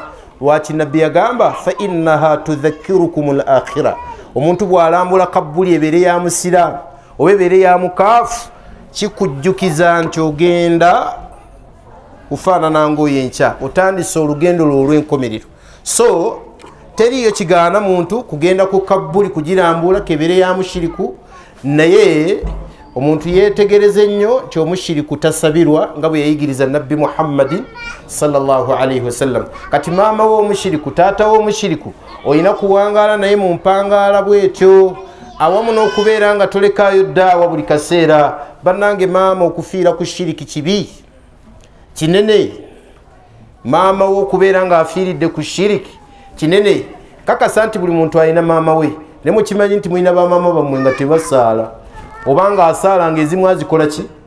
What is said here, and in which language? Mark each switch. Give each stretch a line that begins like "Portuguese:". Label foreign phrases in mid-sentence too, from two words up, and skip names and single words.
Ganda: lwaki nabbi yagamba
Arabic: فإنها تذكركم الآخرة
Ganda: omuntu bw'alambula kabbuli ebeere ya musiraamu oba ebeere ya mukaafu kikujjukiza nti ogenda kufaanana ng'oyo enkya otandise olugendo lwo olw'enkomerero so teriyo kigaana muntu kugenda ku kabbuli kugirambula kebeere ya mushiriku naye omuntu yeetegereze nnyo nti omushiriku tasabirwa nga bwe yayigiriza nabbi muhammadin
Arabic: صلى الله عليه وسلم
Ganda: kati maama w'omushiriku taata w'omushiriku olina kuwangaala naye mu mpangaala bwetyo awamu n'okubeera nga tolekaayo ddaawa buli kaseera bannange maama okufiira ku shiriki kibi kinene maama wo okubeera ng'afiiridde ku shiriki kinene kakasa nti buli muntu alina maama we ne mukimanyi nti mulina bamaama bammwe nga tebasaala obanga asaala ng'ezimu azikola ki